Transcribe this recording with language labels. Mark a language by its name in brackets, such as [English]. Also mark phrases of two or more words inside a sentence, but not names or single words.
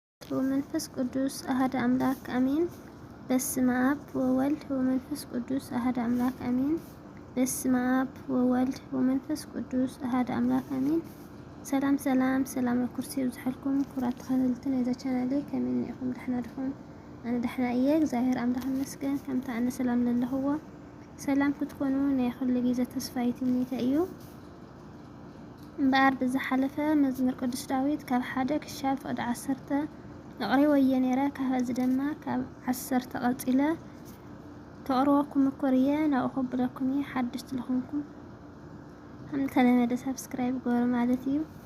[Geez] ወመንፈስ ቅዱስ አሐደ አምላክ አሜን። በስመ አብ ወወልድ ወመንፈስ ቅዱስ አሐደ አምላክ አሜን። በስመ አብ ወወልድ ወመንፈስ ቅዱስ አሐደ አምላክ አሜን። [Tigrinya] ሰላም ሰላም ለኩርሲ ዝሓልኩም ኩራት ተኸታተልትን የዛ ቻናለይ ከመይ ኢኹም ደሕና ዲኹም? ኣነ ደሕና እየ እግዚአብሔር ኣምላኽ ይመስገን። ከምታ ኣነ ሰላም ለለኽዎ ሰላም ክትኮኑ ናይ ኩሉ ግዜ ተስፋይት እምነተይ እዩ። እምበኣር ብዝሓለፈ መዝሙር ቅዱስ ዳዊት ካብ 1 ክሻብ ፍቕዲ 10 ኣቕሪበዮ ነይረ። ካብዚ ድማ ካብ 10 ቀፂለ ተቕርበኩም እኮር እየ ናብኡ ከብለኩም እየ። ሓድሽቲ ዝኾንኩም ከም ተለመደ ሰብስክራይብ ገበሩ ማለት እዩ።